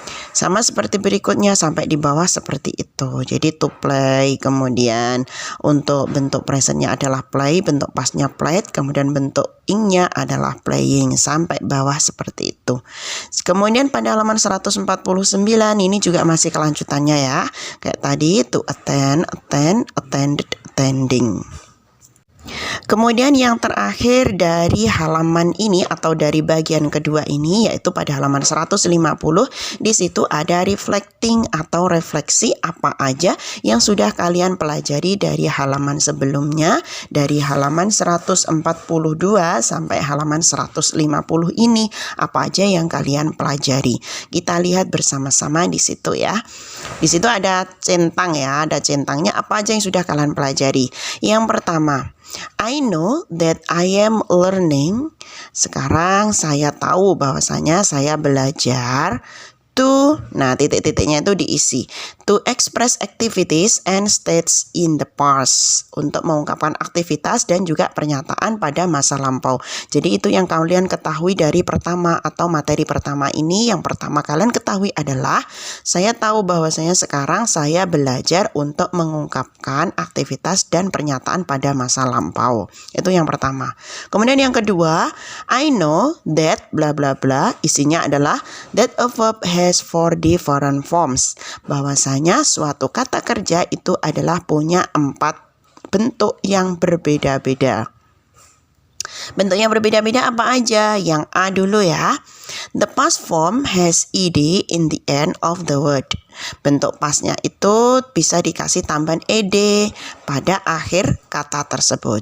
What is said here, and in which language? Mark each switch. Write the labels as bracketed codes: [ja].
[id] Sama seperti berikutnya sampai di bawah seperti itu. Jadi to play, kemudian untuk bentuk presentnya adalah play, bentuk pastnya played, kemudian bentuk ingnya adalah playing, sampai bawah seperti itu. Kemudian pada halaman 149 ini juga masih kelanjutannya ya. Kayak tadi [en] to attend, attended, attending. [id] Kemudian yang terakhir dari halaman ini atau dari bagian kedua ini yaitu pada halaman 150, di situ ada reflecting atau refleksi apa aja yang sudah kalian pelajari dari halaman sebelumnya, dari halaman 142 sampai halaman 150 ini, apa aja yang kalian pelajari. Kita lihat bersama-sama di situ ya. Di situ ada centang ya, ada centangnya apa aja yang sudah kalian pelajari. Yang pertama, [en] I know that I am learning. [id] Sekarang saya tahu bahwasanya saya belajar to, nah titik-titiknya itu diisi. [en] To express activities and states in the past. [id] Untuk mengungkapkan aktivitas dan juga pernyataan pada masa lampau. Jadi itu yang kalian ketahui dari pertama atau materi pertama ini. Yang pertama kalian ketahui adalah saya tahu bahwasanya sekarang saya belajar untuk mengungkapkan aktivitas dan pernyataan pada masa lampau. Itu yang pertama. Kemudian yang kedua, [en] I know that bla bla bla, [id] isinya adalah [en] that a verb has 4 different forms. [id] Bahwasanya suatu kata kerja itu adalah punya 4 bentuk yang berbeda-beda. Bentuk yang berbeda-beda apa aja? Yang A dulu ya. [en] The past form has ed in the end of the word. [id] Bentuk pastnya itu bisa dikasih tambahan ed pada akhir kata tersebut.